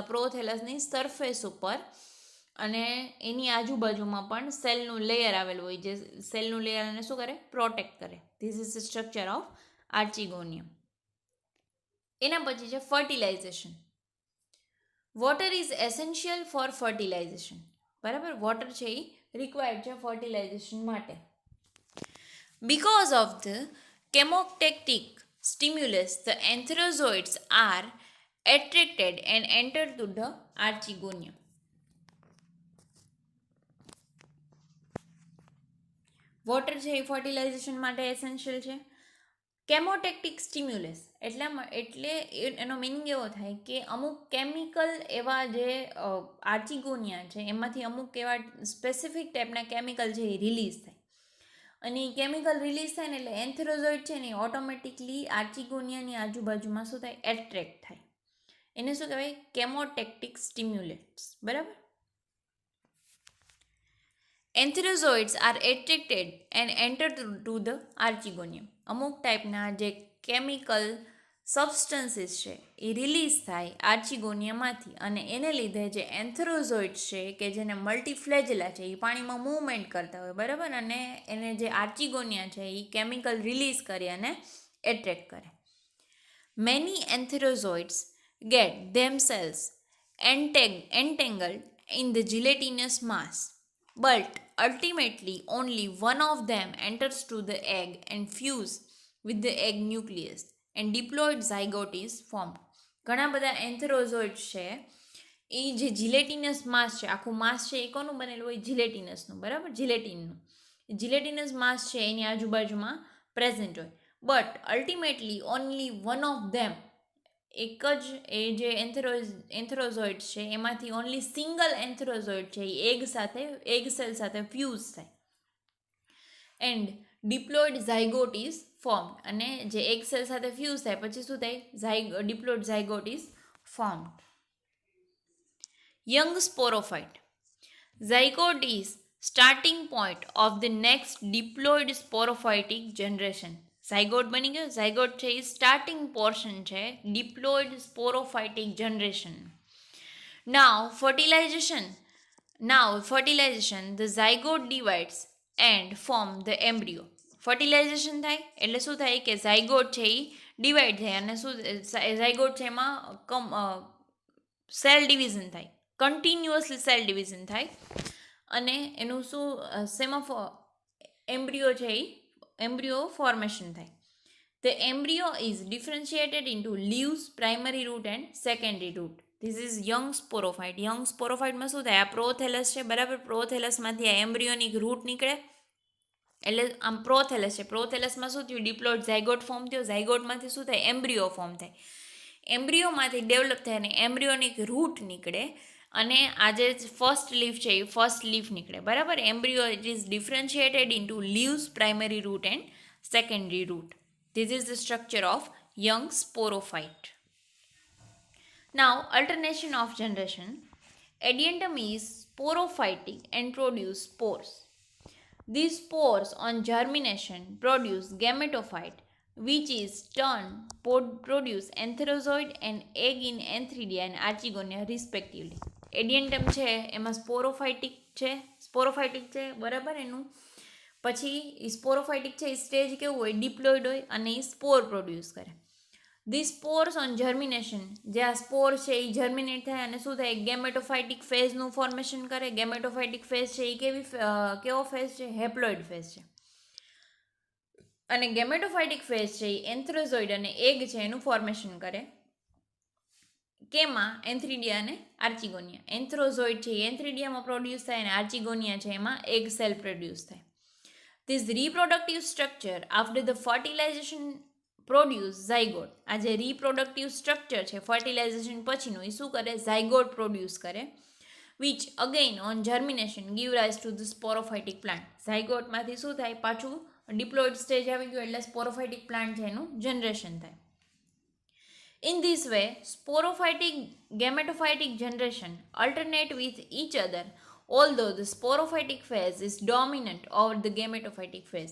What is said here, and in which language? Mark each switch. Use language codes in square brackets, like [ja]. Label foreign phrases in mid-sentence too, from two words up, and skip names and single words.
[gu] પ્રોથેલસની સરફેસ ઉપર અને એની આજુબાજુમાં પણ સેલનું લેયર આવેલું હોય, જે સેલનું લેયરને શું કરે? પ્રોટેક્ટ કરે. [en] This is the structure of archegonium. [gu] એના પછી છે ફર્ટિલાઇઝેશન. [en] water is essential for fertilization, બરાબર. [gu] વોટર છે એ રિક્વાયર્ડ છે ફર્ટિલાઇઝેશન માટે. [en] Because of the chemotactic stimulus, the antherozoids are attracted and enter to the archegonium. [gu] વોટર છે એ ફર્ટિલાઇઝેશન માટે એસેન્શિયલ છે. [en] chemotactic stimulus [gu] એટલે એનો મિનિંગ એવો થાય કે અમુક કેમિકલ એવા જે આર્ચીગોનિયા છે એમાંથી અમુક એવા સ્પેસિફિક ટાઈપના કેમિકલ છે એ રિલીઝ થાય. અને એ કેમિકલ રિલીઝ થાય ને એટલે એન્થેરોઝોઇડ છે ને ઓટોમેટિકલી આર્ચીગોનિયાની આજુબાજુમાં શું થાય? એટ્રેક્ટ થાય. એને શું કહેવાય? [en] chemotactic stimulates, [gu] બરાબર. [en] Antherozoids are attracted and enter to the archegonium. [gu] અમુક ટાઈપના જે [en] chemical substances [gu] છે એ રિલીઝ થાય આર્ચીગોનિયામાંથી અને એને લીધે જે એન્થેરોઝોઇડ્સ છે કે જેને મલ્ટીફ્લેજેલા છે એ પાણીમાં મૂવમેન્ટ કરતા હોય, બરાબર. અને એને જે આર્ચીગોનિયા છે એ કેમિકલ રિલીઝ કરી અને એટ્રેક્ટ કરે. [en] Many antherozoids get themselves entangled in the gelatinous mass, but ultimately only one of them enters to the egg and fuse with the egg nucleus and diploid zygote is formed. [gu] ઘણા બધા એન્થેરોઝોઇડ્સ છે એ જે [en] gelatinous mass [gu] છે, આખું માસ છે એ કોનું બનેલું હોય? જીલેટિનસનું, બરાબર. [en] gelatinous mass [gu] છે એની આજુબાજુમાં પ્રેઝન્ટ હોય. [en] But ultimately only one of them [gu] એક જ એ જે એન્થરોઝોઇડ છે એમાંથી [en] only single antherozoid [gu] છે એ એગ સેલ સાથે ફ્યુઝ થાય [en] and diploid zygote is form, [gu] અને જે એગ સેલ સાથે ફ્યુઝ થાય પછી શું થાય, [en] diploid zygote is form. young sporophyte. zygote is starting point of the next diploid sporophytic generation. [gu] ઝાયગોટ બની ગયો. ઝાયગોટ છે એ [en] starting portion [gu] છે [en] diploid sporophytic generation. Now fertilization the zygote divides and form the embryo. [gu] ફર્ટિલાઇઝેશન થાય એટલે શું થાય કે ઝાયગોટ છે એ ડિવાઈડ થાય અને શું ઝાયગોટ છે એમાં [en] cell division [gu] થાય, કન્ટિન્યુઅસલી [en] cell division [gu] થાય અને એનું શું એમ્બ્રિયો છે એ [en] embryo formation [gu] થાય. [en] The embryo is differentiated into leaves, primary root and secondary root. This is young sporophyte. young sporophyte [gu] માં શું થાય, આ પ્રોથેલસ છે બરાબર, પ્રોથેલસમાંથી આ એમ્બ્રિયોની રૂટ નીકળે એટલે આમ પ્રોથેલસ છે, પ્રોથેલસમાં શું થયું, [en] diploid zygote form [gu] થયો, ઝાયગોટમાંથી શું થાય, [en] embryo form [gu] થાય, એમ્બ્રિયોમાંથી ડેવલપ થાય અને એમ્બ્રિયોની રૂટ નીકળે અને આ જે [en] first leaf [gu] છે એ [en] first leaf [gu] નીકળે બરાબર. [en] Embryo it is differentiated into leaves, primary root and secondary root. This is the structure of young sporophyte. Now, alternation of generation. Adiantum is sporophytic and produce spores. These spores on germination produce gametophyte, which is turn produce antherozoid and egg in antheridia and archegonia respectively. [gu] Adiantum છે એમાં સ્પોરોફાઇટિક છે બરાબર. એનું પછી એ સ્પોરોફાઇટિક છે એ સ્ટેજ કેવું હોય, ડિપ્લોઇડ હોય અને એ સ્પોર પ્રોડ્યુસ કરે. [en] The spores on germination, [gu] જે આ સ્પોર છે એ જર્મિનેટ થાય અને શું થાય, ગેમેટોફાઇટિક ફેઝનું ફોર્મેશન કરે. [en] gametophytic phase [gu] છે એ કેવો ફેઝ છે, [en] haploid phase [gu] છે. અને [en] gametophytic phase [gu] છે એ એન્થ્રોઝોઇડ અને એગ છે એનું ફોર્મેશન કરે. કેમાં, એન્થ્રીડિયા અને આર્ચિગોનિયા. એન્થ્રોઝોઇડ છે એ એન્થ્રીડિયામાં પ્રોડ્યુસ થાય અને આર્ચિગોનિયા છે એમાં [en] egg cell [gu] પ્રોડ્યુસ થાય. [en] This reproductive structure after the fertilization produce zygote. [gu] આ જે [en] reproductive structure [gu] છે fertilization પછીનું એ શું કરે, [en] zygote produce કરે, which again on germination give rise to the sporophytic plant. [gu] zygote માંથી શું થાય, પાછું [en] diploid stage [gu] આવી ગયું એટલે [en] sporophytic plant [gu] છે એનું generation થાય. [en] In this way, sporophytic gametophytic generation alternate with each other, although the sporophytic phase is dominant over the gametophytic phase.